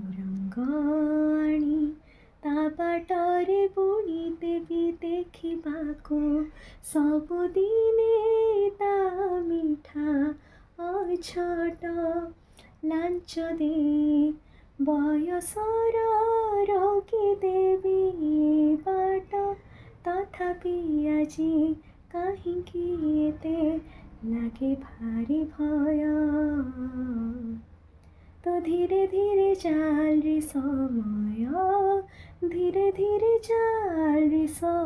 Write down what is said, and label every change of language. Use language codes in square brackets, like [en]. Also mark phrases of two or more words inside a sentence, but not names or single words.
[or] ରଙ୍ଗ ଆଣି ତା ବାଟରେ ବୁଣି ଦେବି ଦେଖିବାକୁ ସବୁଦିନେ ତା ମିଠା ଅଝଟ ଲାଞ୍ଚ ଦେଇ ବୟସର ରୋକି ଦେବି ବାଟ ତଥାପି ଆଜି କାହିଁକି ଏତେ ଲାଗେ ଭାରି ଭୟ [hi] तो धीरे धीरे चाल रे समय धीरे धीरे चाल रे समय।